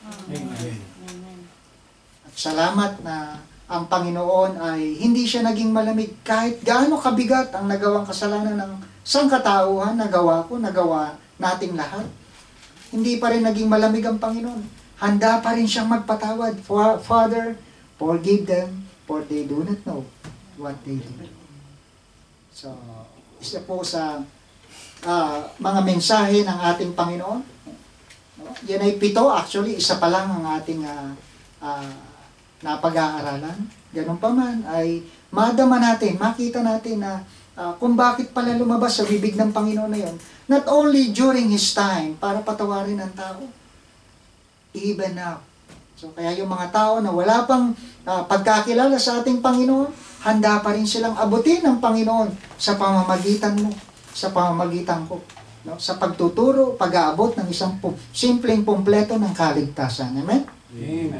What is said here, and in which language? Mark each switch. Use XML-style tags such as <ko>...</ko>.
<en>Amen.</en> <tl>At salamat na ang Panginoon ay hindi siya naging malamig kahit gaano kabigat ang nagawang kasalanan ng sangkatauhan, nagawa nating lahat. Hindi pa rin naging malamig ang Panginoon. Handa pa rin siyang magpatawad.</tl> <en>Father, forgive them, for they do not know what they do.</en> <tl>So, isa po sa mga mensahe ng ating Panginoon. No? Yan ay 7, actually, isa pa lang ang ating napag-aaralan. Ganun pa man, ay madama natin, makita natin na kung bakit pala lumabas sa bibig ng Panginoon na yun.</tl> <en>Not only during His time,</en> <tl>para patawarin ang tao,</tl> <en>even now.</en> <tl>So, kaya yung mga tao na wala pang pagkakilala sa ating Panginoon, handa pa rin silang abutin ng Panginoon sa pamamagitan mo, sa pamamagitan ko. No? Sa pagtuturo, pag-aabot ng isang simpleng pumpleto ng kaligtasan.</tl> <en>Amen? Amen.</en>